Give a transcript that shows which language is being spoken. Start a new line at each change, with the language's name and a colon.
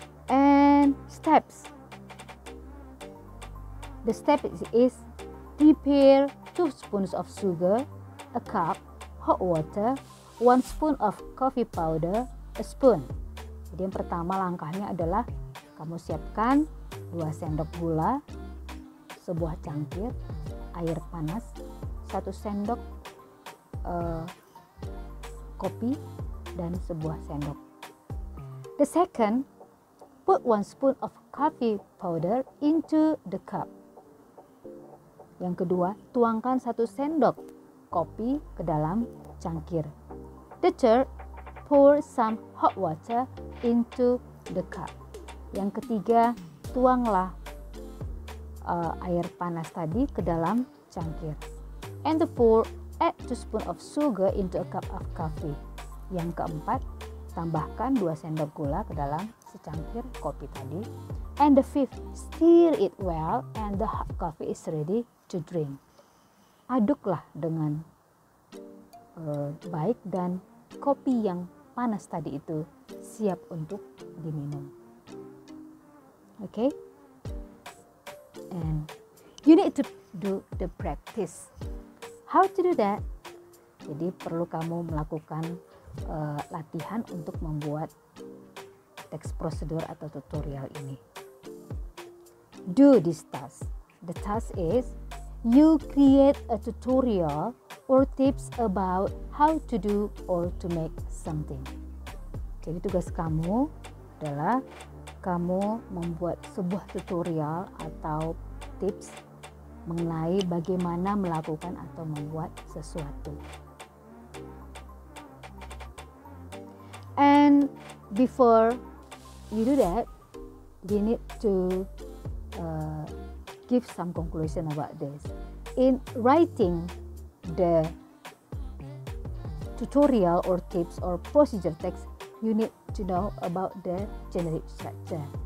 English: And steps. The step is prepare 2 spoons of sugar, a cup, hot water, 1 spoon of coffee powder, a spoon.
Indonesian: Jadi yang pertama langkahnya adalah kamu siapkan 2 sendok gula, sebuah cangkir, air panas, 1 sendok kopi, dan sebuah sendok.
English: The second, put 1 spoon of coffee powder into the cup.
Indonesian: Yang kedua, tuangkan 1 sendok kopi ke dalam cangkir.
English: The third, pour some hot water into the cup.
Indonesian: Yang ketiga, tuanglah air panas tadi ke dalam cangkir.
English: And the fourth, add 2 spoon of sugar into a cup of coffee.
Indonesian: Yang keempat, tambahkan 2 sendok gula ke dalam secangkir kopi tadi.
English: And the fifth, stir it well and the hot coffee is ready to drink.
Indonesian: Aduklah dengan baik dan kopi yang panas tadi itu siap untuk diminum.
English: Okay? And you need to do the practice. How to do that?
Indonesian: Jadi perlu kamu melakukan latihan untuk membuat teks prosedur atau tutorial ini.
English: Do this task. The task is you create a tutorial or tips about how to do or to make something.
Indonesian: Jadi tugas kamu adalah kamu membuat sebuah tutorial atau tips mengenai bagaimana melakukan atau membuat sesuatu.
English: And before you do that, you need to give some conclusion about this. In writing the tutorial or tips or procedure text, you need to know about the generic structure.